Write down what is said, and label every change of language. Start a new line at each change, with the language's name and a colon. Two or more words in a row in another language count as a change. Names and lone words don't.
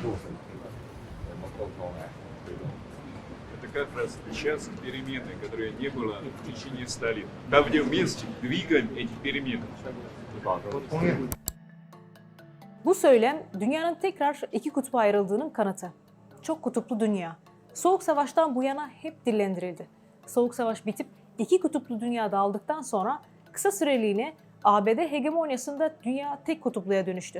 Russian: Это как раз сейчас перемены, которые не было в течение 100 лет. Там, где вместе двигаем эти перемены.
Turkish: Bu söylem dünyanın tekrar iki kutba ayrıldığının kanıtı. Çok kutuplu dünya. Soğuk Savaş'tan bu yana hep dillendirildi. Soğuk Savaş bitip iki kutuplu dünya dağıldıktan sonra kısa süreliğine ABD hegemonyasında dünya tek kutupluya dönüştü.